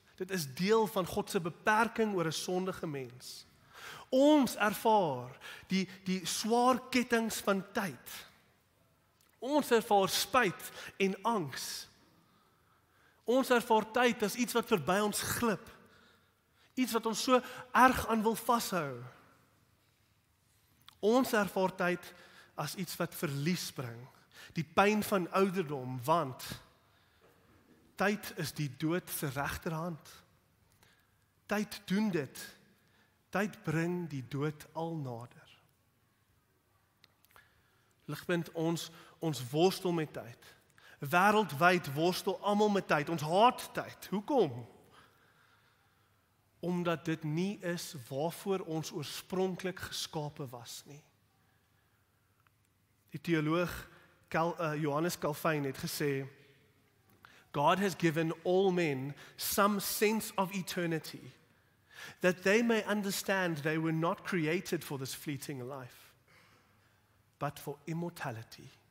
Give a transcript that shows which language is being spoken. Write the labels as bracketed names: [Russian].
[Afrikaans] Dit is deel van God se beperking oor 'n sondige mens. Ons ervaar die swaar kettinge van tyd. Ons ervaar spyt en angs. Ons ervaar tyd as iets wat verby ons glip. Iets wat ons so erg aan wil vashou. Ons ervaar tyd as iets wat verlies bring. Die pyn van ouderdom, want tyd is die dood se regterhand. Tyd doen dit. Tyd bring die dood al nader. Ligpunt, ons worstel met tyd. Wêreldwyd worstel almal met tyd. Ons haat tyd. Hoekom? Omdat dit nie is waarvoor ons oorspronklik geskape was nie. Die teoloog Johannes Calvin het gesê, [English] God has given all men some sense of eternity, that they may understand they were not created for this fleeting life, but for immortality.